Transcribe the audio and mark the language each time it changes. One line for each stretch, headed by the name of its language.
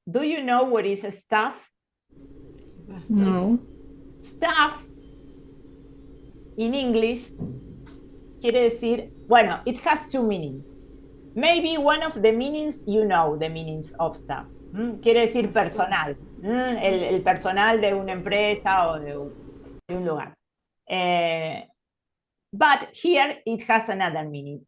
English: Do you know what is a staff? No. Staff, in English,
Spanish: quiere decir, bueno,
English: it has 2 meanings. Maybe one of the meanings, you know the meanings of staff.
Spanish: Quiere decir personal. El personal de una empresa o de un lugar.
English: But here it has another meaning.